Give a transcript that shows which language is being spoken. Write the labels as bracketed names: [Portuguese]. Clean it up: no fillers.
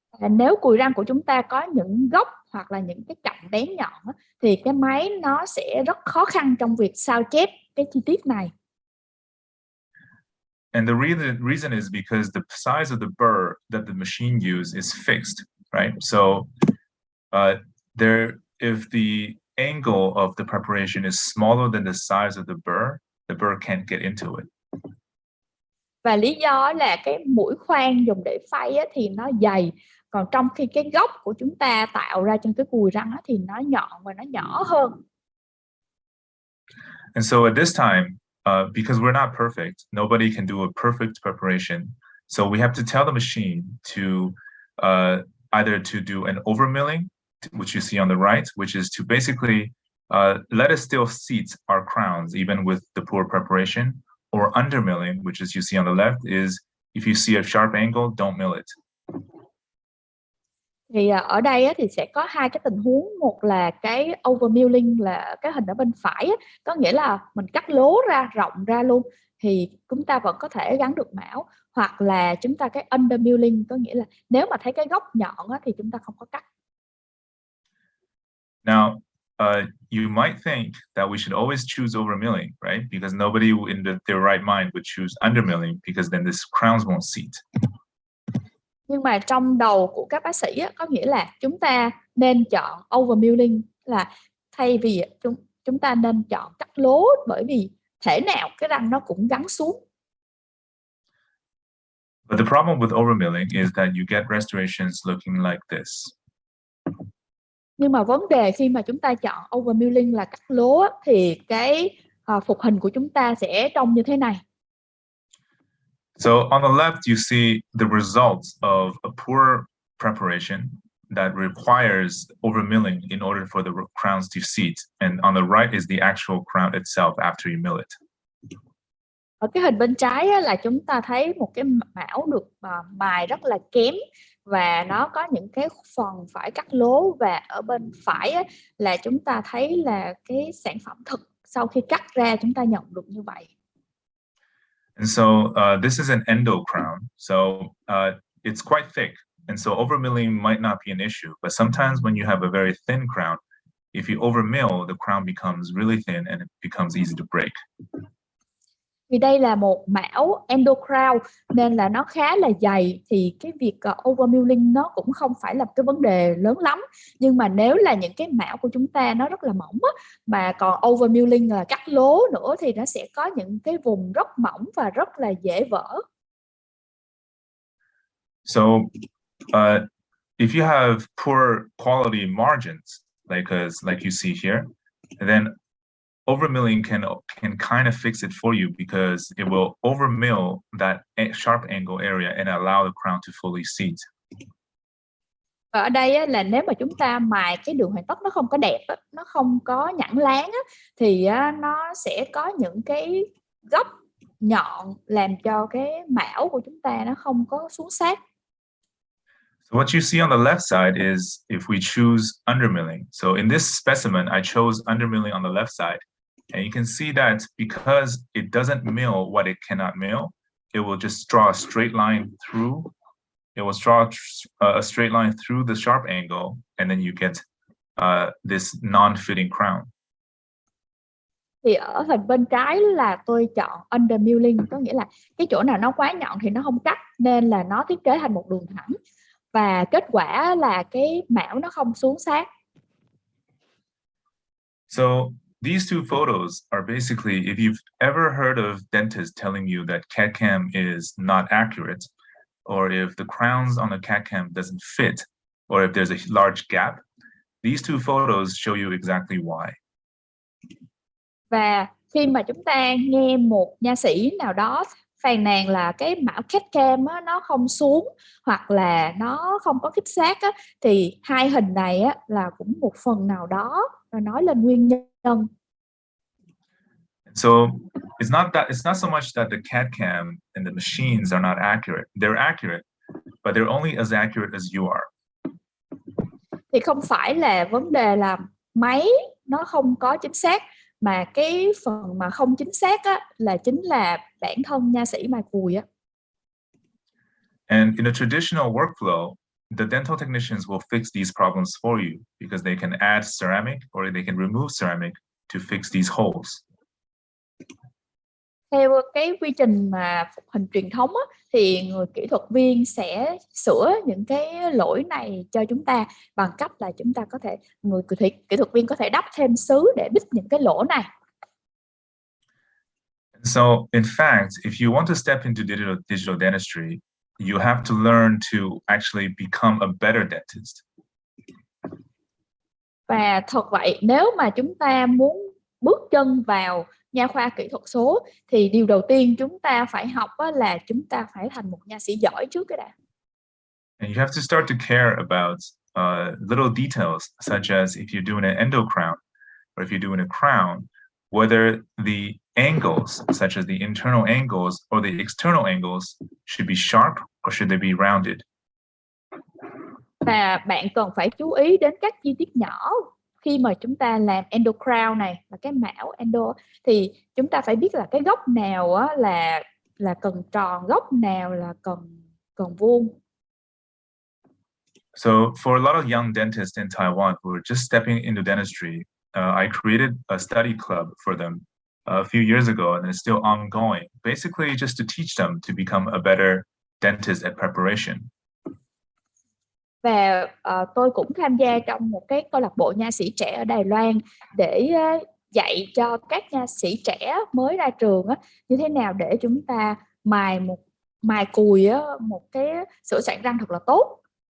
[Vietnamese] Nếu cùi răng của chúng ta có những góc hoặc là những cái cạnh bén nhọn thì cái máy nó sẽ rất khó khăn trong việc sao chép cái chi tiết này. [English] And the reason is because the size of the burr that the machine uses is fixed, right? So if the angle of the preparation is smaller than the size of the burr can't get into it. [Vietnamese] Và lý do là cái mũi khoan dùng để phay thì nó dày, còn trong khi cái góc của chúng ta tạo ra trên cái cùi răng thì nó nhọn và nó nhỏ hơn. [English] And so at this time, because we're not perfect, nobody can do a perfect preparation. So we have to tell the machine to either to do an overmilling, which you see on the right, which is to basically let us still seat our crowns even with the poor preparation, or undermilling, which is you see on the left, is if you see a sharp angle, don't mill it. [Vietnamese] Thì ở đây thì sẽ có hai cái tình huống, một là cái overmilling là cái hình ở bên phải, có nghĩa là mình cắt lố ra, rộng ra luôn thì chúng ta vẫn có thể gắn được mão, hoặc là chúng ta cái undermilling, có nghĩa là nếu mà thấy cái góc nhọn thì chúng ta không có cắt. [English] Now, you might think that we should always choose overmilling, right? Because nobody in their right mind would choose undermilling because then this crowns won't seat. [Vietnamese] Nhưng mà trong đầu của các bác sĩ có nghĩa là chúng ta nên chọn overmilling, là thay vì chúng ta nên chọn cắt lố, bởi vì thể nào cái răng nó cũng gắn xuống. [English] But the problem with overmilling is that you get restorations looking like this. [Vietnamese] Nhưng mà vấn đề khi mà chúng ta chọn overmilling là cắt lố thì cái phục hình của chúng ta sẽ trông như thế này. [English] So on the left, you see the results of a poor preparation that requires overmilling in order for the crowns to seat. And on the right is the actual crown itself after you mill it. [Vietnamese] Ở cái hình bên trái là chúng ta thấy một cái mão được mài rất là kém và nó có những cái phần phải cắt lố, và ở bên phải là chúng ta thấy là cái sản phẩm thực sau khi cắt ra chúng ta nhận được như vậy. [English] And so this is an endo crown, so it's quite thick, and so overmilling might not be an issue. But sometimes when you have a very thin crown, if you overmill, the crown becomes really thin and it becomes easy to break. [Vietnamese] Vì đây là một mão endocrown nên là nó khá là dày, thì cái việc overmilling nó cũng không phải là cái vấn đề lớn lắm. Nhưng mà nếu là những cái mão của chúng ta nó rất là mỏng á, mà còn overmilling là cắt lố nữa, thì nó sẽ có những cái vùng rất mỏng và rất là dễ vỡ. [English] So if you have poor quality margins, like you see here, then overmilling can kind of fix it for you, because it will overmill that sharp angle area and allow the crown to fully seat. [Vietnamese] Và ở đây á, là nếu mà chúng ta mài cái đường hoàn tất nó không có đẹp á, nó không có nhẵn láng á, thì nó sẽ có những cái góc nhọn làm cho cái mão của chúng ta nó không có xuống sát. [English] So what you see on the left side is if we choose undermilling. So in this specimen, I chose undermilling on the left side. And you can see that because it doesn't mill what it cannot mill, it will just draw a straight line through. It will draw a straight line through the sharp angle, and then you get this non-fitting crown. [Vietnamese] Thì ở hình bên trái là tôi chọn undermilling, có nghĩa là cái chỗ nào nó quá nhọn thì nó không cắt, nên là nó thiết kế thành một đường thẳng. Và kết quả là cái mão nó không xuống sát. [English] So these two photos are basically, if you've ever heard of dentists telling you that CAD-CAM is not accurate, or if the crowns on the CAD-CAM doesn't fit, or if there's a large gap, these two photos show you exactly why. [Vietnamese] Và khi mà chúng ta nghe một nha sĩ nào đó phàn nàn là cái mão CAD-CAM á, nó không xuống hoặc là nó không có khít sát á, thì hai hình này á, là cũng một phần nào đó nói lên nguyên nhân. [English] So it's not so much that the CAD-CAM and the machines are not accurate. They're accurate, but they're only as accurate as you are. [Vietnamese] Thì không phải là vấn đề là máy nó không có chính xác, mà cái phần mà không chính xác á, là chính là bản thân nha sĩ mài cùi á. [English] And in a traditional workflow, the dental technicians will fix these problems for you because they can add ceramic or they can remove ceramic to fix these holes. [Vietnamese] Theo cái quy trình mà phục hình truyền thống á, thì người kỹ thuật viên sẽ sửa những cái lỗi này cho chúng ta bằng cách là chúng ta có thể, người kỹ thuật viên có thể đắp thêm sứ để bít những cái lỗ này. [English] So in fact, if you want to step into digital dentistry, you have to learn to actually become a better dentist. [Vietnamese] Và thật vậy, nếu mà chúng ta muốn bước chân vào nha khoa kỹ thuật số thì điều đầu tiên chúng ta phải học là chúng ta phải thành một nha sĩ giỏi trước cái đã. [English] And you have to start to care about little details, such as if you're doing an endo crown or if you're doing a crown, whether the angles, such as the internal angles or the external angles, should be sharp or should they be rounded. [Vietnamese] Và bạn cần phải chú ý đến các chi tiết nhỏ khi mà chúng ta làm endo crown này, là cái mão endo, thì chúng ta phải biết là cái góc nào là cần tròn, góc nào là cần vuông. [English] So for a lot of young dentists in Taiwan who are just stepping into dentistry, I created a study club for them a few years ago, and it's still ongoing. Basically, just to teach them to become a better dentist at preparation. [Vietnamese] Và tôi cũng tham gia trong một cái câu lạc bộ nha sĩ trẻ ở Đài Loan để dạy cho các nha sĩ trẻ mới ra trường như thế nào để chúng ta mài cùi một cái sửa soạn răng thật là tốt.